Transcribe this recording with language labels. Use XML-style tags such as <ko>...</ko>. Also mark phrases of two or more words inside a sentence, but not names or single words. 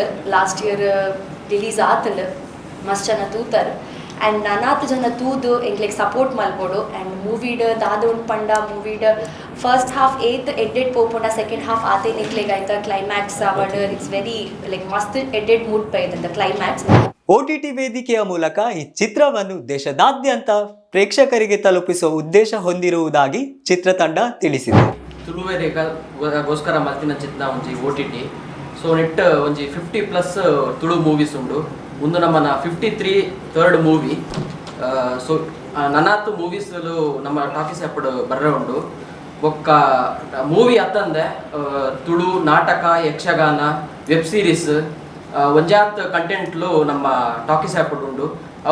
<tcy>ಲಾಸ್ಟ್ ಇಯರ್ ರಿಲೀಸ್ ಆತಂಡು ಮಸ್ತ್ ಜನ ತೂತಾರೆ. ಆ್ಯಂಡ್ ನನ್ನಾತ್ ಜನ ತೂದು ಇಂಕ್ಲೆಗ್ ಸಪೋರ್ಟ್ ಮಲ್ಬೋದು. ಆ್ಯಂಡ್ ಮೂವಿಡ್ ದಾದೊಂಡು ಪಂಡ ಮೂವಿಡ್</tcy> <en>first half</en> <tcy>ಎಡ್ಡೆಡ್ ಪೋಪುಂಡ</tcy> <en>second half</en> <tcy>ಆತೇನು ಇಂಕ್ಲೆಗ್ ಆಯ್ತಾ ಕ್ಲೈಮ್ಯಾಕ್ಸ್ ಅವಡ್</tcy> <en>it's very like</en> <tcy>ಮಸ್ತ್ ಎಡ್ಡೆಡ್ ಮೂಡ್ ಪೈದಂತ ಕ್ಲೈಮ್ಯಾಕ್ಸ್.</tcy> <kn>OTT ವೇದಿಕೆಯ ಮೂಲಕ ಈ ಚಿತ್ರವನ್ನು ದೇಶದಾದ್ಯಂತ ಪ್ರೇಕ್ಷಕರಿಗೆ ತಲುಪಿಸುವ ಉದ್ದೇಶ ಹೊಂದಿರುವುದಾಗಿ ಚಿತ್ರತಂಡ ತಿಳಿಸಿದೆ.</kn> <tcy>ತುಳುವೇರಿಗೋಸ್ಕರ ಮಲ್ತಿನ ಚಿತ್ರ ಒಂಜಿ OTT. ಸೊ ನೆಟ್ ಒಂಜಿ 50+ ತುಳು ಮೂವೀಸ್ ಉಂಡು. ಒಂದು ನಮ್ಮನ 53rd ಮೂವಿ. ಸೊ ನನಾತು ಮೂವೀಸ್ಲು ನಮ್ಮ ಟಾಕೀಸ್ ಆ್ಯಪ್ ಬರ್ರೆ ಉಂಡು. ಒಕ್ಕ ಮೂವಿ ಅತ್ತಂದೆ ತುಳು ನಾಟಕ, ಯಕ್ಷಗಾನ,</tcy> <en>web series</en> <tcy>ಒಂಜಾತ್ ಕಂಟೆಂಟ್ಲು ನಮ್ಮ ಟಾಕೀಸ್ ಆ್ಯಪ್ ಉಂಡು.</tcy>